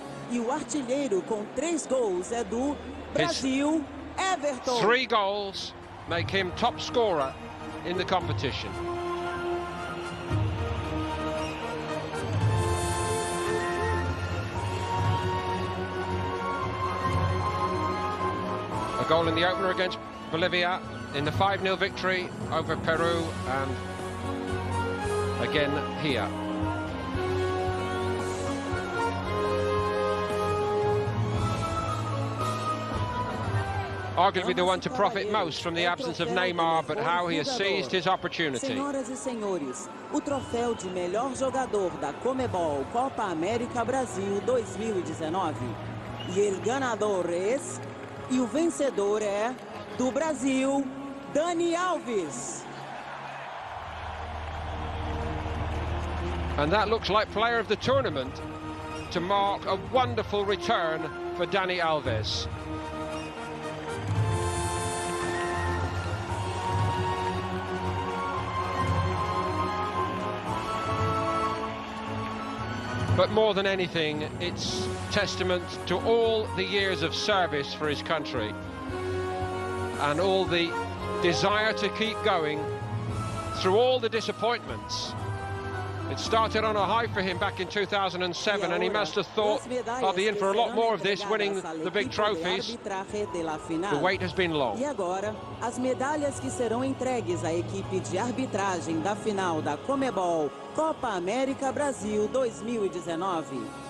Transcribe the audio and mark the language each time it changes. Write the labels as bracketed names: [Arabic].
[Portuguese] E o artilheiro com 3 gols é do Brasil, Everton. [English] 3 goals make him top scorer in the competition. A goal in the opener against Bolivia in the 5-0 victory over Peru, and again here. Arguably the one to profit most from the absence of Neymar, but how he has seized his opportunity. [Portuguese] Senhoras e senhores, o troféu de melhor jogador da CONMEBOL Copa América Brasil 2019. E [Spanish] el ganador es, [Portuguese] e o vencedor é, do Brasil, Dani Alves. [English] And that looks like player of the tournament to mark a wonderful return for Dani Alves. But more than anything, it's testament to all the years of service for his country and all the desire to keep going through all the disappointments. It started on a high for him back in 2007, and he must have thought, I'll be in for a lot more of this, winning the big trophies. The wait has been long. [Portuguese] E agora, as medalhas que serão entregues à equipe de arbitragem da final da CONMEBOL Copa América Brasil 2019.